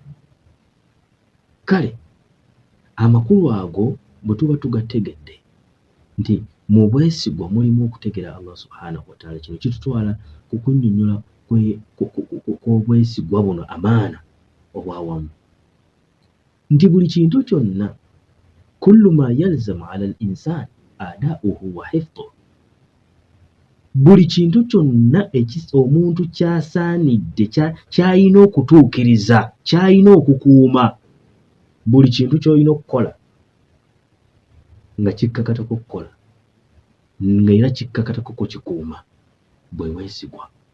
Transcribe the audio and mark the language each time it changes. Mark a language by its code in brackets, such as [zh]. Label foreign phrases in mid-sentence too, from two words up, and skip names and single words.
[lg] Kale amakulu ago bwe tuba tugategedde nti mu bwesigwa mulimu okutegera [ar] الله سبحانه و [lg] ta'ala, kino kitutwala ku kunnyonnyola kw'obwesigwa buno, amaana obwawamu, nti buli kintu kyonna [ar] كل ما يلزم على الإنسان أداؤه و حفظه, [lg] buli kintu kyonna omuntu kyasaanidde ky'alina okutuukiriza, ky'alina okukuuma, buli kintu ky'olina okukola nga kikkakatako okukola, nga era kikkakatako kukikuuma, bwe bwesigwa.